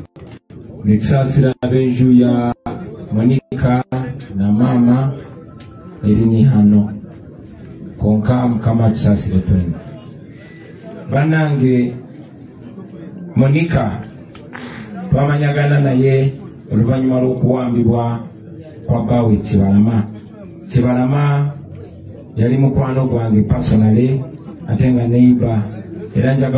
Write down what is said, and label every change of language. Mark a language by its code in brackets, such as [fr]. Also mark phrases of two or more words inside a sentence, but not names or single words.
[lg] nitusasira abenju ya Monica na mama erini hano konka mukama tusasire twena banange Monica twamanyagana naye oluvannyuma lw'okuwambibwa kwa baawe Kibalama yali mukwano gwange [en] personally ate nga neighbor [lg] era njagala